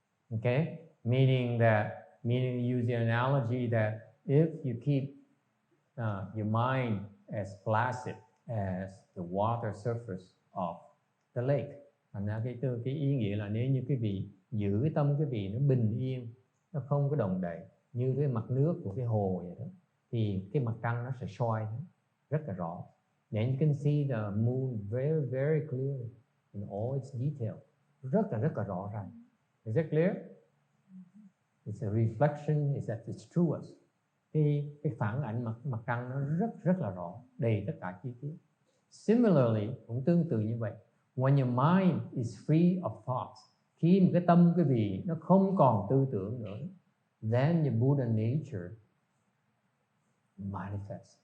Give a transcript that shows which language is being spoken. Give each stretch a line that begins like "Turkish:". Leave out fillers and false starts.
English: Okay, meaning use the analogy that if you keep your mind as placid as the water surface of the lake,
Vietnamese: thành ra cái ý nghĩa là nếu như quý vị giữ cái tâm quý vị nó bình yên, nó không có động đậy như cái mặt nước của cái hồ vậy đó, thì cái mặt trăng nó sẽ soi rất là rõ.
English: And you can see the moon very very clearly in all its detail,
Vietnamese: rất là rõ ràng.
English: Is it clear? It's a reflection, it's at its truest.
Vietnamese: Cái phản ảnh mặt trăng nó rất là rõ, đầy tất cả chi tiết.
English: Similarly,
Vietnamese: cũng tương tự như vậy.
English: When your mind is free of thoughts,
Vietnamese: khi mà cái tâm quý vị nó không còn tư tưởng nữa,
English: then your Buddha nature manifests.